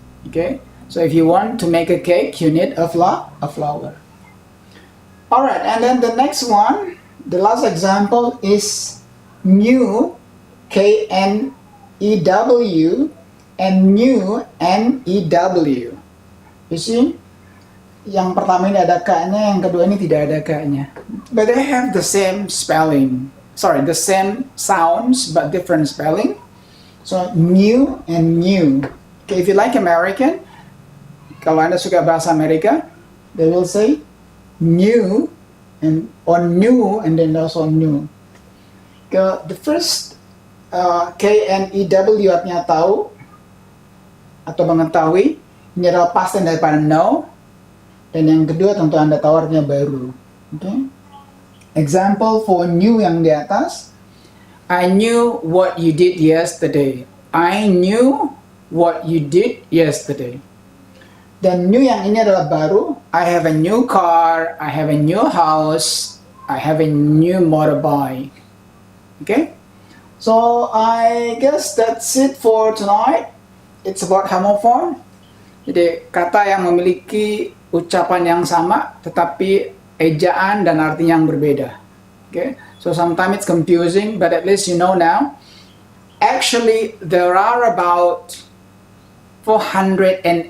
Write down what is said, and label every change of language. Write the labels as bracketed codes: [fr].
[en] Okay, so if you want to make a cake, you need a flour. All right, and then the next one, the last example is new, K-N-E-W, and new, N-E-W. [id] You see, yang pertama ini ada K-nya, yang kedua ini tidak ada K-nya. [en] But they have the same spelling. Sorry, the same sounds but different spelling. So new and new. Okay, if you like American, [id] kalau Anda suka bahasa Amerika, [en] they will say new and or new and then also new. The first K-N-E-W [id] artinya tahu atau mengetahui. Ini adalah past tense daripada know. Dan yang kedua tentu Anda tahu artinya baru. Okay. [en] Example for new [id] yang di atas. [en] I knew what you did yesterday. I knew what you did yesterday. [id] Dan new yang ini adalah baru. [en] I have a new car. I have a new house. I have a new motorbike. Okay. So I guess that's it for tonight. It's about homophone. [id] Jadi kata yang memiliki ucapan yang sama tetapi ejaan dan arti yang berbeda. [en] Okay, so sometimes it's confusing, but at least you know now. Actually, there are about 485.